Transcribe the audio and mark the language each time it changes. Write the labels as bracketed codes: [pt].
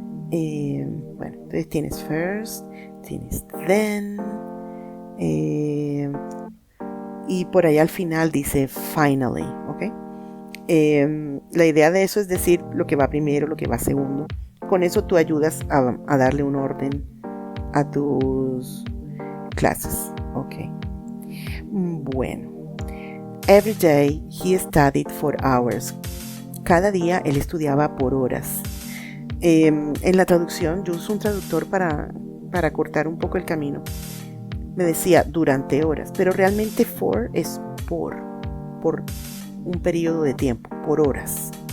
[es] Bueno, entonces tienes first, tienes then, y por ahí al final dice finally, ¿ok? La idea de eso es decir lo que va primero, lo que va segundo. Con eso tú ayudas a darle un orden a tus clases, ¿ok? Bueno, [en] Every day he studied for hours. [es] Cada día él estudiaba por horas. En la traducción, yo uso un traductor para cortar un poco el camino. Me decía durante horas, pero realmente for es por un periodo de tiempo, por horas.